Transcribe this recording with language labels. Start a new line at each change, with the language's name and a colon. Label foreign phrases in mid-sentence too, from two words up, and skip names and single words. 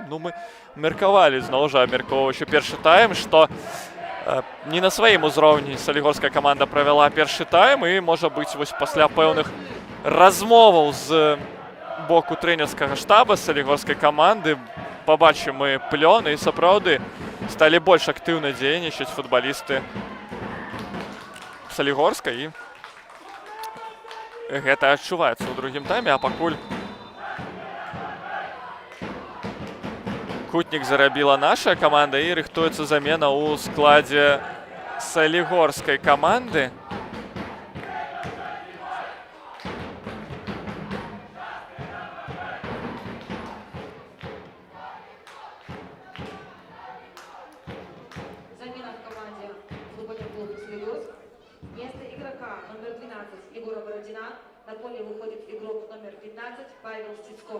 Belarusian: Ну, мы меркавалі, зноў жа, абмеркоўваючы першы тайм, што не на сваім узроўні салігорская каманда правяла першы тайм, і, можа быць, вось пасля пэўных размоваў з боку трэнерскага штаба салігорскай каманды пабачым мы плён, і сапраўды сталі больш актыўна дзейнічаць футбалісты Салігорска, і гэта адчуваецца ў другім тайме, а пакуль кутнік зарабіла наша каманда і рыхтуецца замена ў складзе салігорскай каманды.
Russian: Замена в команде футбольного клуба «Союз». Вместо игрока номер 12 Егора Бородина на поле выходит игрок номер 15 Павел Стецков.